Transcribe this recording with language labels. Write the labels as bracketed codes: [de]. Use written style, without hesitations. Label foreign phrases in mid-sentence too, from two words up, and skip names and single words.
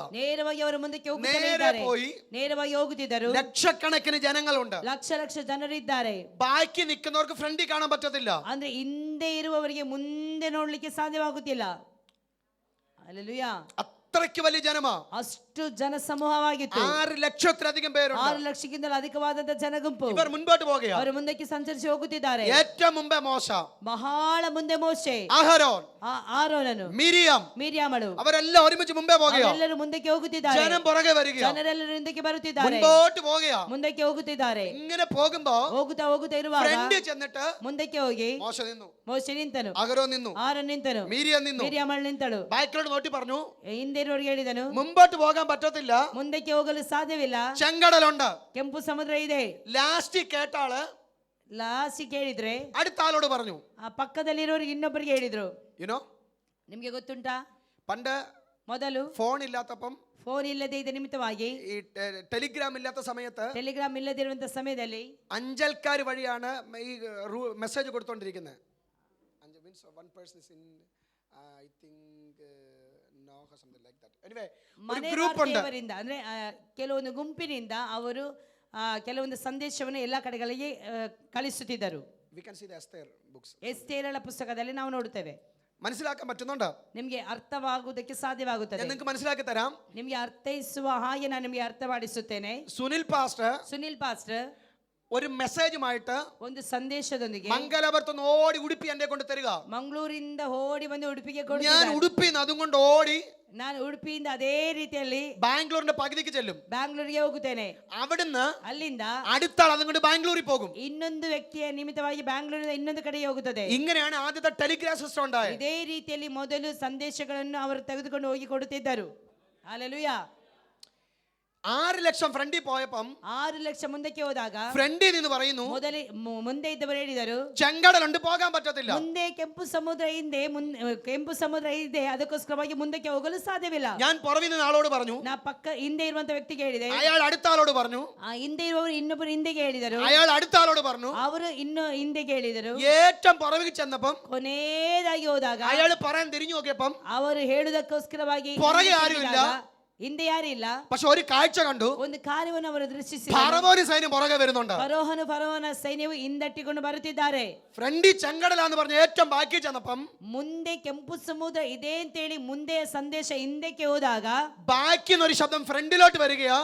[kn] ನೇರವಾಗಿ ಅವರು ಮುಂದಕ್ಕೆ ಹೋಗುತ್ತಲೇ [ml] നേരെ [kn] ಇದ್ದಾರೆ. [ml] പോയി [kn] ನೇರವಾಗಿ ಹೋಗುತ್ತಿದ್ದರು. [ml] ലക്ഷക്കണക്കിന് ജനങ്ങളുണ്ട്. [kn] ಲಕ್ಷ ಲಕ್ಷ ಜನರಿದ್ದಾರೆ. [ml] ബാക്കി നിൽക്കുന്നവർക്ക് ഫ്രണ്ടിൽ കാണാൻ പറ്റത്തില്ല. [kn] ಅಂದ್ರೆ ಹಿಂದೆ ಇರುವವರಿಗೆ ಮುಂದೆ ನೋಡ್ಲಿಕ್ಕೆ ಸಾಧ್ಯವಾಗುತ್ತಿಲ್ಲ. ಹಲ್ಲೆಲೂಯಾ. [ml] അത്രയ്ക്ക് വലിയ ജനമാ. [kn] ಅಷ್ಟು ಜನ ಸಮೂಹವಾಗಿತ್ತು. [ml] 6 ലക്ഷത്തിലധികം പേരുണ്ട്. [kn] 6 ಲಕ್ಷಕ್ಕಿಂತಲೂ ಅಧಿಕವಾದಂತ ಜನಗುಂಪು. [ml] ഇവർ മുൻപോട്ട് പോകുകയോ, [kn] ಅವರು ಮುಂದಕ್ಕೆ ಸಂಚರಿಸಿ ಹೋಗುತ್ತಿದ್ದಾರೆ. [ml] ഏറ്റവും മുമ്പേ മോശ, [kn] ಬಹಳ ಮುಂದೆ ಮೋಶೆ, [ml] അഹരോൻ, [kn] ಆರೋನನು, ಮಿರಿಯಾಮಳು [ml] അവരെല്ലാം ഒരുമിച്ച് മുമ്പേ പോകുകയോ, [kn] ಎಲ್ಲರೂ ಮುಂದಕ್ಕೆ ಹೋಗುತ್ತಿದ್ದಾರೆ. [ml] ജനം പുറകെ വരികയോ, [kn] ಜನರೆಲ್ಲರೂ ಹಿಂದಕ್ಕೆ ಬರುತ್ತಿದ್ದಾರೆ, [ml] മുൻപോട്ട് പോകുകയോ. [kn] ಮುಂದಕ್ಕೆ ಹೋಗುತ್ತಿದ್ದಾರೆ. [ml] ഇങ്ങനെ പോകുമ്പോ [kn] ಹೋಗುತ್ತಾ ಇರುವಾಗ [ml] ഫ്രണ്ടിൽ ചെന്നിട്ട് [kn] ಮುಂದಕ್ಕೆ ಹೋಗಿ [ml] മോശ നിന്നു, [kn] ಮೋಶೆ ನಿಂತನು, [ml] അഹരോൻ നിന്നു, [kn] ಆರೋನ್ ನಿಂತನು, [ml] മീരിയം നിന്നു. [kn] ಮಿರಿಯಾಮಳು ನಿಂತಳು. [ml] ബാക്കിലോട്ട് നോട്ടി പറഞ്ഞു, [kn] ಹಿಂದೆ ಇರುವವರಿಗೆ ಹೇಳಿದನು, [ml] മുമ്പോട്ട് പോകാൻ പറ്റത്തില്ല, [kn] ಮುಂದಕ್ಕೆ ಹೋಗಲು ಸಾಧ್ಯವಿಲ್ಲ, [ml] ചെങ്കടലുണ്ട്. [kn] ಕೆಂಪು ಸಮುದ್ರ ಇದೆ. [ml] ലാസ്റ്റ് കേട്ടാള് [kn] ಲಾಸಿ ಕೇಳಿದ್ರೆ [ml] അടുത്ത ആളോട് പറഞ്ഞു, [kn] ಆ ಪಕ್ಕದಲ್ಲಿರೋರಿಗೆ ಇನ್ನೊಬ್ಬರಿಗೆ ಹೇಳಿದ್ರು. [en] you know, [kn] ನಿಮ್ಗೆ ಗೊತ್ತುಂಟಾ, [ml] പണ്ട് [kn] ಮೊದಲು [ml] ഫോൺ ഇല്ലാത്തപ്പം, [kn] ಫೋನ್ ಇಲ್ಲದೆ ಇದ್ದ ನಿಮಿತ್ತವಾಗಿ, [ml] ഈ ടെലിഗ്രാം ഇല്ലാത്ത സമയത്ത് [kn] ಟೆಲಿಗ್ರಾಮ್ ಇಲ್ಲದಿರುವಂತ ಸಮಯದಲ್ಲಿ [ml] അഞ്ചൽക്കാർ വഴിയാണ് ഈ മെസ്സേജ് കൊടുത്തോണ്ടിരിക്കുന്നത്. [kn] ಮನೆ [ml] ഗ്രൂപ്പ് ഉണ്ട്. [kn] ವಾರ್ತೆಯವರಿಂದ ಅಂದ್ರೆ ಕೆಲವೊಂದು ಗುಂಪಿನಿಂದ ಅವರು ಕೆಲವೊಂದು ಸಂದೇಶವನ್ನು ಎಲ್ಲ ಕಡೆಗಳಿಗೆ ಕಳಿಸುತ್ತಿದ್ದರು. ಎಸ್ತೇರಳ ಪುಸ್ತಕದಲ್ಲಿ ನಾವು ನೋಡುತ್ತೇವೆ. [ml] മനസ്സിലാക്കാൻ പറ്റുന്നുണ്ടോ? [kn] ನಿಮಗೆ ಅರ್ಥವಾಗುವುದಕ್ಕೆ ಸಾಧ್ಯವಾಗುತ್ತದೆ. [ml] നിങ്ങൾക്ക് മനസ്സിലാക്കി തരാം. [kn] ನಿಮಗೆ ಅರ್ಥೈಸುವ ಹಾಗೆ ನಾನು ನಿಮಗೆ ಅರ್ಥ ಮಾಡಿಸುತ್ತೇನೆ. [ml] സുനിൽ പാസ്റ്റർ ഒരു മെസ്സേജുമായിട്ട് [kn] ಒಂದು ಸಂದೇಶದೊಂದಿಗೆ [ml] മംഗലാപുരത്തുനിന്ന് ഓടി ഉടുപ്പി എന്നെ കൊണ്ട് തരിക. [kn] ಮಂಗಳೂರಿಂದ ಓಡಿ ಬಂದು ಉಡುಪಿಗೆ [ml] ഞാൻ [kn] ಕೊಡುತ್ತಿದ್ದಾರೆ. [ml] ഉടുപ്പിന്ന് അതും കൊണ്ട് ഓടി [kn] ನಾನು ಉಡುಪಿಯಿಂದ ಅದೇ ರೀತಿಯಲ್ಲಿ [ml] ബാംഗ്ലൂരിന്റെ പകുതിക്ക് ചെല്ലും. [kn] ಬ್ಯಾಂಗ್ಳೂರಿಗೆ ಹೋಗುತ್ತೇನೆ. [ml] അവിടുന്ന് [kn] ಅಲ್ಲಿಂದ [ml] അടുത്ത ആൾ അതും കൊണ്ട് ബാംഗ്ലൂരിൽ പോകും. [kn] ಇನ್ನೊಂದು ವ್ಯಕ್ತಿಯ ನಿಮಿತ್ತವಾಗಿ ಬ್ಯಾಂಗ್ಳೂರಿನ ಇನ್ನೊಂದು ಕಡೆಗೆ ಹೋಗುತ್ತದೆ. [ml] ഇങ്ങനെയാണ് ആദ്യത്തെ [en] telegraph system [ml] ഉണ്ടായത്. [kn] ಇದೇ ರೀತಿಯಲ್ಲಿ ಮೊದಲು ಸಂದೇಶಗಳನ್ನು ಅವರು ತೆಗೆದುಕೊಂಡು ಹೋಗಿ ಕೊಡುತ್ತಿದ್ದರು. ಹಲ್ಲೆಲೂಯಾ. [ml] 6 ലക്ഷം ഫ്രണ്ടിൽ പോയപ്പം [kn] 6 ಲಕ್ಷ ಮುಂದಕ್ಕೆ ಹೋದಾಗ [ml] ഫ്രണ്ടിൽ നിന്ന് പറയുന്നു, [kn] ಮುಂದೆ ಇದ್ದವರು ಹೇಳಿದರು, [ml] ചെങ്കടലുണ്ട്, പോകാൻ പറ്റത്തില്ല. [kn] ಮುಂದೆ ಕೆಂಪು ಸಮುದ್ರ ಇದೆ, ಅದಕ್ಕೋಸ್ಕರವಾಗಿ ಮುಂದಕ್ಕೆ ಹೋಗಲು ಸಾಧ್ಯವಿಲ್ಲ. [ml] ഞാൻ പുറകിൽ നിന്ന് ആളോട് പറഞ്ഞു, [kn] ನಾ ಹಿಂದೆ ಇರುವಂತ ವ್ಯಕ್ತಿಗೆ ಹೇಳಿದೆ. [ml] അയാൾ അടുത്ത ആളോട് പറഞ്ഞു, [kn] ಹಿಂದೆ ಇರುವವರು ಇನ್ನೊಬ್ಬರು ಹಿಂದೆಗೆ ಹೇಳಿದರು. [ml] അയാൾ അടുത്ത ആളോട് പറഞ്ഞു, [kn] ಅವರು ಇನ್ನು ಹಿಂದೆಗೆ ಹೇಳಿದರು. [ml] ഏറ്റവും പുറകിൽ ചെന്നപ്പം [kn] ಕೊನೆಯದಾಗಿ ಹೋದಾಗ [ml] അയാൾ പറയാൻ തിരിഞ്ഞു നോക്കിയപ്പം [kn] ಅವರು ಹೇಳುವುದಕ್ಕೋಸ್ಕರವಾಗಿ [ml] പുറകെ ആരുമില്ല, [kn] ಹಿಂದೆ ಯಾರಿಲ್ಲ. [ml] പക്ഷെ ഒരു കാഴ്ച കണ്ടു. [kn] ಒಂದು ಕಾರ್ಯವನ್ನು ಅವರು ದೃಷ್ಟಿಸಿ [ml] ഫറവോന് സൈന്യം പുറകെ വരുന്നുണ്ട്. [kn] ಫರೋಹನ ಸೈನ್ಯವು ಹಿಂದಟ್ಟಿಕೊಂಡು ಬರುತ್ತಿದ್ದಾರೆ. [ml] ഫ്രണ്ടി ചെങ്കടലാന്ന് പറഞ്ഞ ഏറ്റവും ബാക്കി ചെന്നപ്പം [kn] ಮುಂದೆ ಕೆಂಪು ಸಮುದ್ರ ಇದೆ ಅಂತೇಳಿ ಮುಂದೆ ಸಂದೇಶ ಹಿಂದಕ್ಕೆ ಹೋದಾಗ [ml] ബാക്കിന്നൊരു ശബ്ദം ഫ്രണ്ടിലോട്ട് വരികയാ.